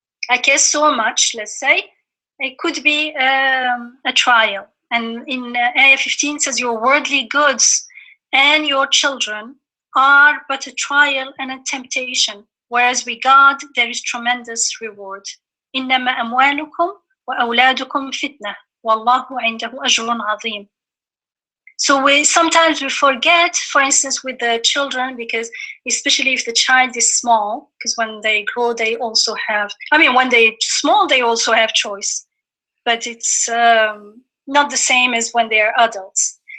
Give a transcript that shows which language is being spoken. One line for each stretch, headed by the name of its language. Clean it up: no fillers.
English: I care so much, let's say. It could be a trial. And in Ayah 15 says, your worldly goods and your children are but a trial and a temptation, whereas with God there is tremendous reward.
Arabic: إنما أموالكم وأولادكم فتنة والله عنده أجر عظيم.
English: So sometimes we forget, for instance, with the children, because especially if the child is small, because when they grow, they also have, when they're small, they also have choice, but it's not the same as when they are adults.